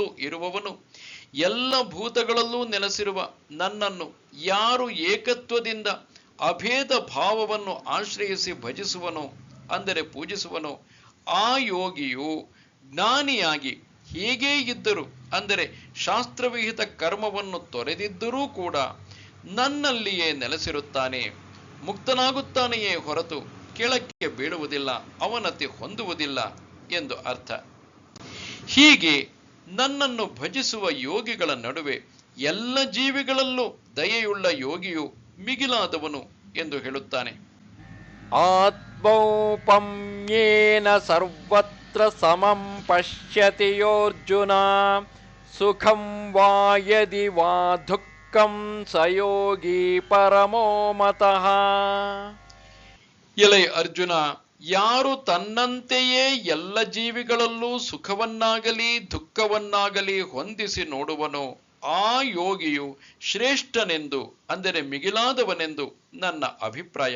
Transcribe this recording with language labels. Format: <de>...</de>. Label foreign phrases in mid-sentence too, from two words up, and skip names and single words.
<kn>ಇರುವವನು, ಎಲ್ಲ ಭೂತಗಳಲ್ಲೂ ನೆಲೆಸಿರುವ ನನ್ನನ್ನು ಯಾರು ಏಕತ್ವದಿಂದ ಅಭೇದ ಭಾವವನ್ನು ಆಶ್ರಯಿಸಿ ಭಜಿಸುವನೋ ಅಂದರೆ ಪೂಜಿಸುವನೋ ಆ ಯೋಗಿಯು ಜ್ಞಾನಿಯಾಗಿ ಹೇಗೇ ಇದ್ದರೂ ಅಂದರೆ ಶಾಸ್ತ್ರವಿಹಿತ ಕರ್ಮವನ್ನು ತೊರೆದಿದ್ದರೂ ಕೂಡ ನನ್ನಲ್ಲಿಯೇ ನೆಲೆಸಿರುತ್ತಾನೆ, ಮುಕ್ತನಾಗುತ್ತಾನೆಯೇ ಹೊರತು ಕೆಳಕ್ಕೆ ಬೀಳುವುದಿಲ್ಲ, ಅವನತಿ ಹೊಂದುವುದಿಲ್ಲ ಎಂದು ಅರ್ಥ. ಹೀಗೆ ನನ್ನನ್ನು ಭಜಿಸುವ ಯೋಗಿಗಳ ನಡುವೆ ಎಲ್ಲ ಜೀವಿಗಳಲ್ಲೂ ದಯೆಯುಳ್ಳ ಯೋಗಿಯು ಮಿಗಿಲಾದವನು ಎಂದು ಹೇಳುತ್ತಾನೆ.</kn> <sa>ಆತ್ಮೌಪಮ್ಯೇನ ಸರ್ವತ್ರ ಸಮಂ ಪಶ್ಯತಿ ಯೋರ್ಜುನ ಸುಖಂ ವಾ ಯದಿ ವಾ ದುಃಖಂ ಸ ಯೋಗಿ ಪರಮೋ ಮತಃ.</sa> <kn>ಎಲೈ ಅರ್ಜುನ, ಯಾರು ತನ್ನಂತೆಯೇ ಎಲ್ಲ ಜೀವಿಗಳಲ್ಲೂ ಸುಖವನ್ನಾಗಲಿ ದುಃಖವನ್ನಾಗಲಿ ಹೊಂದಿಸಿ ನೋಡುವನೋ ಆ ಯೋಗಿಯು ಶ್ರೇಷ್ಠನೆಂದು ಅಂದರೆ ಮಿಗಿಲಾದವನೆಂದು ನನ್ನ ಅಭಿಪ್ರಾಯ.</kn>